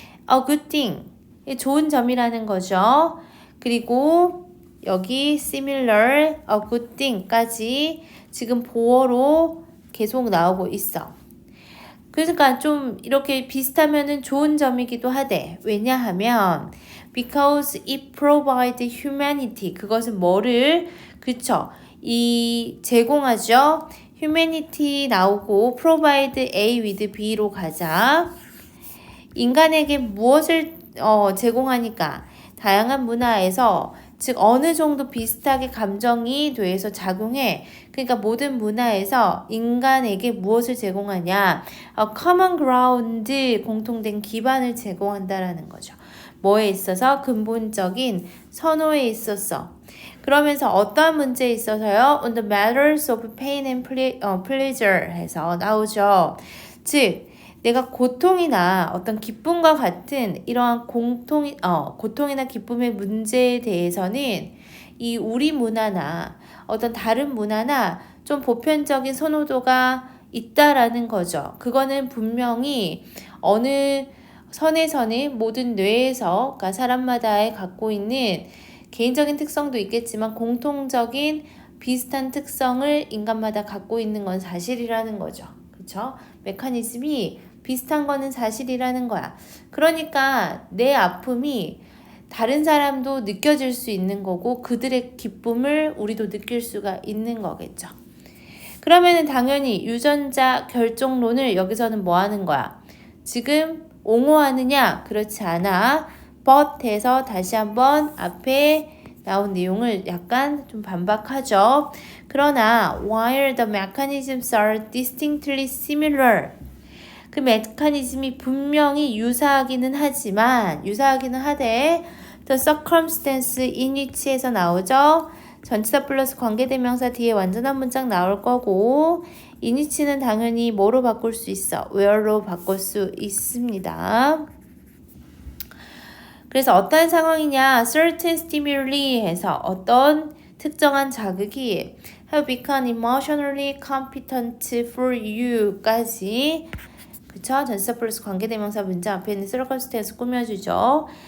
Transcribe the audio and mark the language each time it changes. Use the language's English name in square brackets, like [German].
[English] A good thing. [Korean] 좋은 점이라는 거죠. 그리고 여기 similar, a good thing까지 지금 보어로 계속 나오고 있어. 그러니까 좀 이렇게 비슷하면은 좋은 점이기도 하대. 왜냐하면 [English] because it provides humanity. [Korean] 그것은 뭐를 그쵸? 이 제공하죠. humanity 나오고 provide A with B로 가자. 인간에게 무엇을 제공하니까 다양한 문화에서 즉 어느 정도 비슷하게 감정이 뇌에서 작용해. 그러니까 모든 문화에서 인간에게 무엇을 제공하냐? common ground, 공통된 기반을 제공한다라는 거죠. 뭐에 있어서? 근본적인 선호에 있어서. 그러면서 어떠한 문제에 있어서요? [English] On the matters of pain and pleasure [Korean] 해서 나오죠. 즉 내가 고통이나 어떤 기쁨과 같은 이러한 고통이나 기쁨의 문제에 대해서는 이 우리 문화나 어떤 다른 문화나 좀 보편적인 선호도가 있다라는 거죠. 그거는 분명히 어느 선에서는 모든 뇌에서, 그러니까 사람마다의 갖고 있는 개인적인 특성도 있겠지만 공통적인 비슷한 특성을 인간마다 갖고 있는 건 사실이라는 거죠. 그렇죠? 메커니즘이 비슷한 거는 사실이라는 거야. 그러니까 내 아픔이 다른 사람도 느껴질 수 있는 거고 그들의 기쁨을 우리도 느낄 수가 있는 거겠죠. 그러면은 당연히 유전자 결정론을 여기서는 뭐 하는 거야? 지금 옹호하느냐? 그렇지 않아. but에서 다시 한번 앞에 나온 내용을 약간 좀 반박하죠. 그러나 [English] while the mechanisms are distinctly similar, [Korean] 그 메커니즘이 분명히 유사하기는 하되 [English] the circumstance in which에서 나오죠. [Korean] 전치사 플러스 관계대명사 뒤에 완전한 문장 나올 거고 in which는 당연히 뭐로 바꿀 수 있어? where로 바꿀 수 있습니다. 그래서 어떤 상황이냐? [English] certain stimuli [Korean] 해서 어떤 특정한 자극이 [English] have become emotionally competent for you까지, [Korean] 그쵸? 전치사 플러스 관계대명사 문장 앞에 있는 circumstance 꾸며주죠.